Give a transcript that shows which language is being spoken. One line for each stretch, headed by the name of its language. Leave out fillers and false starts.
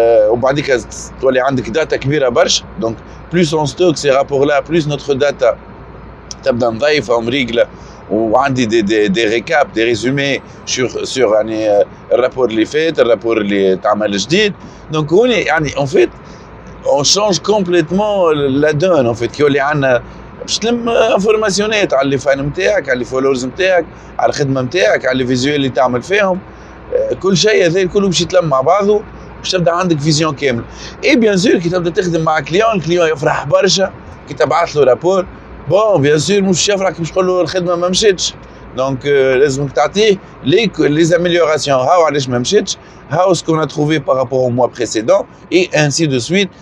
Arabic: وبعديك تولي عندك داتا كبيرة برشا.
French: Donc plus on stocke ces rapports-là, plus notre data
Arabic: تبدا نضيفها ومريقلة وعندي
French: des récaps, des résumés sur
Arabic: الرابور اللي فات, الرابور اللي تعمل جديد. Donc هوني
French: en fait on change complètement la donne en fait
Arabic: كي يولي عندنا باش تلم انفورماسيونات على لي فان نتاعك، على لي فولورز نتاعك، على الخدمه نتاعك، على لي فيزيوال اللي تعمل فيهم، كل شيء هذا كله باش يتلم مع بعضه باش تبدا عندك فيزيون كامل. اي بيان سور كي تبدا تخدم مع كليون يفرح برشا كي تبعث له رابور. بون بيان سور مش يفرح كي باش تقول له الخدمه ما مشاتش، دونك لازمك تعطيه
French: les améliorations.
Arabic: هاو علاش ما مشاتش، هاو
French: ce qu'on a trouvé par rapport au mois précédent et ainsi de suite.